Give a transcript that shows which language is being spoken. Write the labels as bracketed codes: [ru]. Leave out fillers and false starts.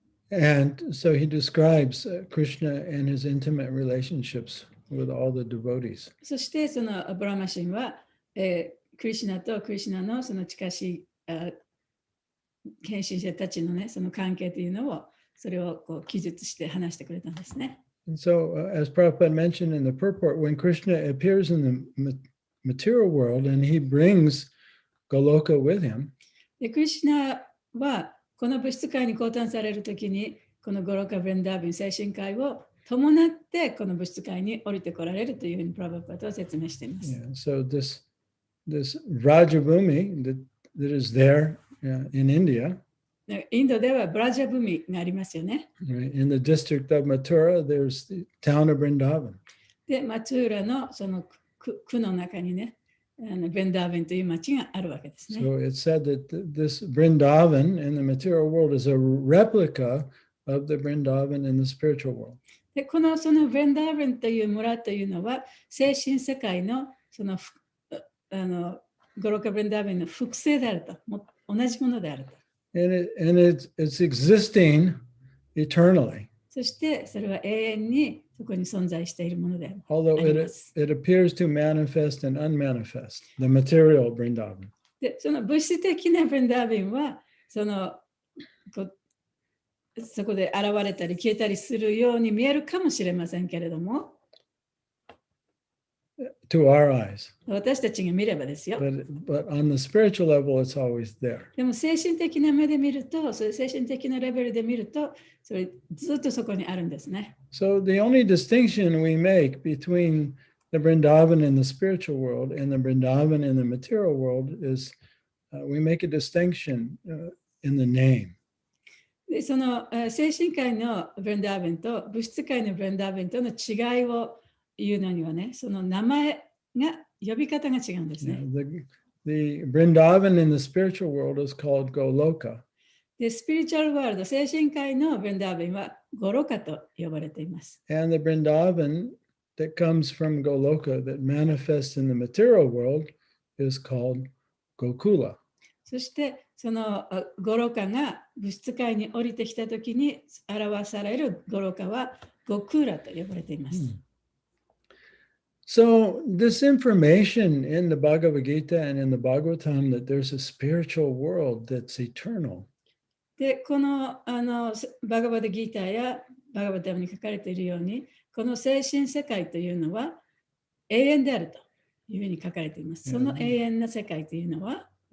[en] And so he describes Krishna and his intimate relationships with all the devotees. [ja] そしてそのブラマ神は、クリシュナとクリシュナのその近しい献身者たちのね、その関係というのをそれをこう記述して話してくれたんですね。 [en] And so, as Prabhupada mentioned in the purport, when Krishna appears in the material world and he brings Goloka with him, [ja] でクリシュナはこの物質界に降誕されるときに、このゴロカ・ブリンダーヴン精神界を伴ってこの物質界に降りてこられるというふうにプラバパートは説明しています。 [en] yeah, so this Rajabhumi that is there in India, [ja] インドではブラジャブミがありますよね。 [en] right? In the district of Mathura, there's the town of Vrindavan. [ja] で、マツーラのその区の中にね、ブリンダーヴンという町があるわけですね。 [en] So it's said that this Vrindavan in the material world is a replica of the Vrindavan in the spiritual world. [ja] で、そのブリンダーヴンという村というのは、精神世界のそのゴロカ・ブリンダーヴンの複製であると、同じものであると。 [en] And it's existing eternally. [ja] そしてそれは永遠にそこに存在しているものである。 [en] Although it appears to manifest and unmanifest, the material Vrindavan. [ja] で、その物質的なブリンダーヴンはそこで現れたり消えたりするように見えるかもしれませんけれども、 [en] to our eyes. [ja] 私たちが見ればですよ。 [en] But on the spiritual level, it's always there. [ja] でも精神的な目で見ると、そういう精神的なレベルで見ると、それずっとそこにあるんですね。 [en] So the only distinction we make between the Vrindavan in the spiritual world and the Vrindavan in the material world is we make a distinction in the name. [ja] でその精神界のブリンダーヴンと物質界のブリンダーヴンとの違いを言うのにはね、その名前が呼び方が違うんですね。 [en] The Vrindavan in the spiritual world is called Goloka. [ja] で、スピリチュアルワールド、精神界のブリンダーヴンはゴロカと呼ばれています。 [en] And the Vrindavan that comes from Goloka that manifests in the material world is called Gokula. [ja] そしてそのゴロカが物質界に降りてきたときに表されるゴロカはゴクーラと呼ばれています。 [en] So this information in the Bhagavad Gita and in the Bhagavatam that there's a spiritual world that's eternal. [ja] で、このバガバダギーターやバガバタムに書かれているように、この精神世界というのは永遠であるというふうに書かれています。その永遠な世界というのは、